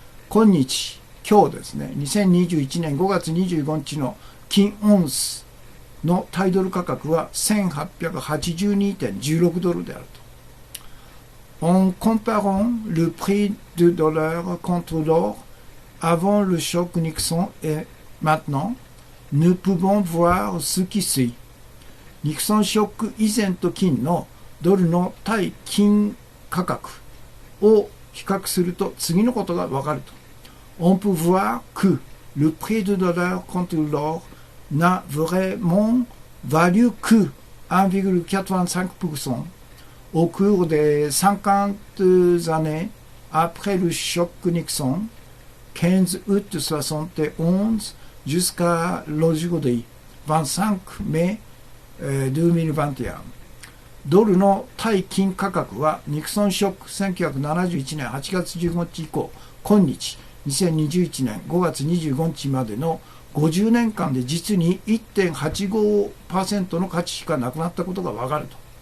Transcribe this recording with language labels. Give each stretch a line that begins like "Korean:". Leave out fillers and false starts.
Japanese: 今日、今日ですね、2021年5月25日の金オンスの対ドル価格は$1882.16であると。
French: En comparant le prix du dollar contre l'or avant le choc Nixon et maintenant, nous pouvons voir ce qui suit。
Japanese: ニクソンショック以前と近のドルの対金価格を比較すると次のことがわかると。
French: On peut voir que le prix du dollar contre l'or n'a vraiment valu que 1,85% au cours des 50 années après le choc Nixon, 15 août 71 jusqu'à l'aujourd'hui, 25 mai 2021。
Japanese: ドルの対金価格はニクソンショック1971年8月15日以降、今日2021年5月25日までの50年間で実に 1.85% の価値しかなくなったことがわかると。